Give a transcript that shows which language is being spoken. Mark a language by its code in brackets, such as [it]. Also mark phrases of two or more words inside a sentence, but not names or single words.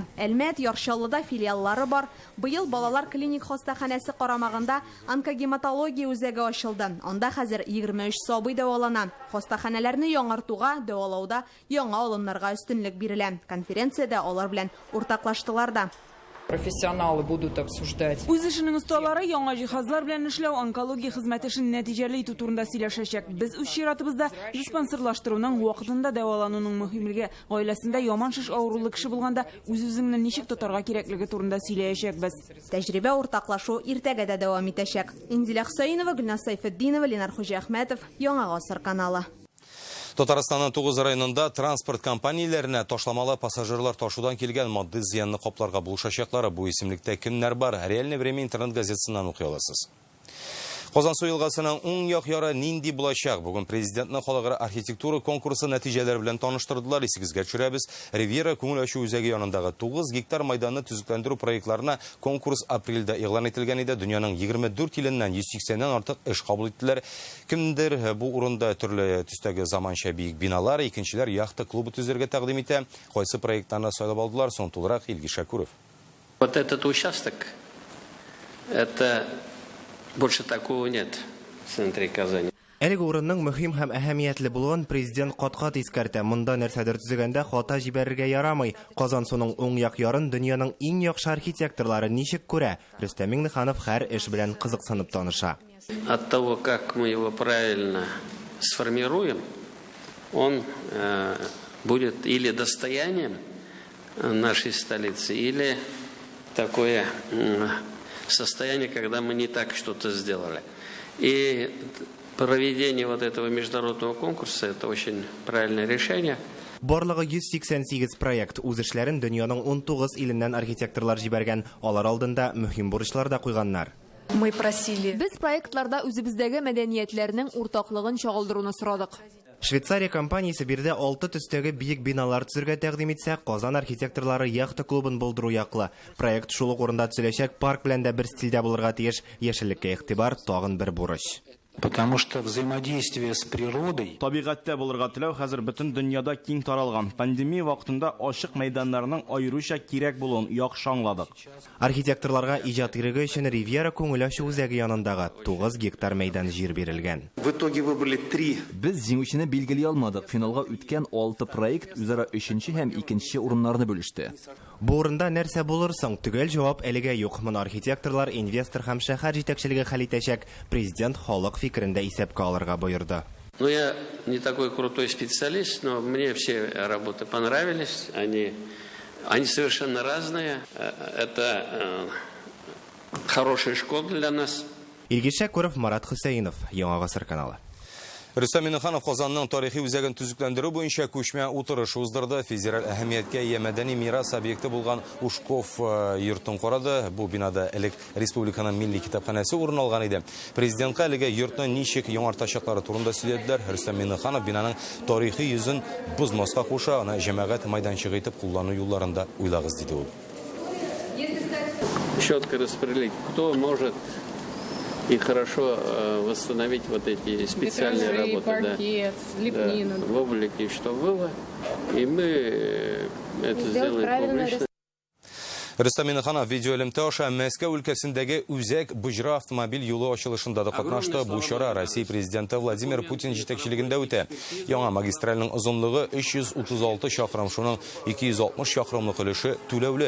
[tt] Әлмәт, Яршаллыда филиаллары бар. Быел балалар клиник хастаханәсе карамагында онкогематология үзәге ачылды. Анда хәзер 23 сабый дәвалана. Хастаханәләрне яңартуга, дәвалауда яңа алымнарга өстенлек бирелә. Конференциядә алар белән уртаклаштылар да. [ru] Профессионалы будут обсуждать. [tt] Үз эшенең осталары яңа җиһазлар белән эшләү онкология хезмәте эшен нәтиҗәле итү турында сөйләшәчәк. Без үз чиратыбызда диспансерлаштыруның вакытында дәвалануның мөһимлеге, гаиләсендә яман шиш авырулы кеше булганда үз-үзеңне ничек тотарга кирәклеге турында сөйләячәкбез. Тәҗрибә уртаклашу иртәгә дә дәвам итәчәк. Инзилә Хөсәйнова, Гөлназ Сайфетдинова, Ленар Хуҗахмәтов, Яңа Гасыр каналы. Татарстанның 9 районында транспорт компанияләренә ташламалы пассажирлар ташудан килгән матди зыянны капларга булышачаклары бу исемлектә кемнәр бар? Реальное время интернет газетасыннан укый аласыз. Казансу елгасының уң як яры нинди булачак? Бүген президентның халыкара архитектура конкурсы нәтиҗәләре белән таныштырдылар. Исегезгә төшерәбез. Ривьера күңел ачу үзәге янындагы 9 гектар майданны төзекләндерү проектларына конкурс апрельдә игълан ителгән иде. Дөньяның 24 иленнән 180-нән артык эш кабул иттеләр. Кемдер бу урында төрле төстәге заманча биек биналар, икенчеләр яхта клубы төзергә тәкъдим итә. Кайсы проектларны сайлап алдылар? Соң тулырак Илгиз Шакуров. [ru] Вот этот участок, это больше такого нет в центре Казани. [tt] Әлеге урынның мөһим һәм әһәмиятле булуын президент кат-кат искәртә. Монда нәрсәдер төзегәндә хата җибәрергә ярамый. Казансуның уң як ярын дөньяның иң яхшы архитекторлары ничек күрә? Рөстәм Миңнеханов һәр эш белән кызыксынып таныша. [ru] От того, как мы его правильно сформируем, он будет или достоянием нашей столицы, или такое состояние, когда мы не так что-то сделали. И проведение вот этого международного конкурса – это очень правильное решение. [tt] Барлыгы 188 проект үз эшләрен дөньяның 19 иленнән архитекторлар җибәргән. Алар алдында мөһим бурычлар да куйганнар. [ru] Мы просили. [tt] Без проектларда үзебездәге мәдәниятләрнең уртаклыгын чагылдыруны сорадык. Швейцария компаниясе бирдә 6 төстәге биек биналар төзергә тәкъдим итсә, Казан архитекторлары яхта клубын булдыру яклы. Проект шул ук урында төзеләчәк, парк белән дә бер стильдә булырга тиеш. Яшеллеккә игътибар тагын бер бурыч. [ru] Потому что взаимодействие с природой. [tt] Табигатьтә булырга теләү хәзер бөтен дөньяда киң таралган. Пандемия вакытында ачык мәйданнарның аеруча кирәк булуын яхшы аңладык. Архитекторларга иҗат иреге өчен Ривьера күңел ачу үзәге янындагы 9 гектар мәйдан җир бирелгән. [ru] В итоге выбрали 3. [tt] Без җиңүчене билгели алмадык. Финалга үткән 6 проект үзара 3-нче һәм 2-нче урыннарны бүлеште. Бу урында нәрсә булыр соң? Төгәл җавап әлегә юк. Моны архитекторлар, инвестор һәм шәһәр җитәкчелеге хәл итәчәк. Президент халык фикерендә исәпкә алырга боерды. [ru] Ну, я не такой крутой специалист, но мне все работы понравились. Они совершенно разные. Это хорошая школа для нас. [tt] Илгиз Шакуров, Марат Хөсәйнов, Яңа Гасыр каналы. Рөстәм Миннеханов Казанның тарихи үзәген төзекләндерү буенча күчмә утырыш уздырды. Федераль әһәмияткә ия мәдәни мирас объекты булган Ушков йортын карады. Бу бинада элек республиканың милли китапханәсе урын алган иде. Президентка әлегә йортны ничек яңартачаклары турында сөйләделәр. Рөстәм Миннеханов бинаның тарихи йөзен бозмаска куша, аны җәмәгать майданчыгы итеп куллану юлларында уйлагыз диде ул. [ru] Четко распределить, кто может и хорошо восстановить вот эти специальные работы. Паркет, лепнину. Да, в облике, что было, и мы это сделаем публично. [tt] Рөстәм Миннеханов видеоэлемтә аша Мәскәү өлкәсендәге үзәк Буҗра автомобиль юлы ачылышында да катнашты. Бу чара Россия президенты Владимир Путин җитәкчелегендә үтә. Яңа магистральның озынлыгы 336 чакрым, шуның 260 чакрымлык өлеше түләүле.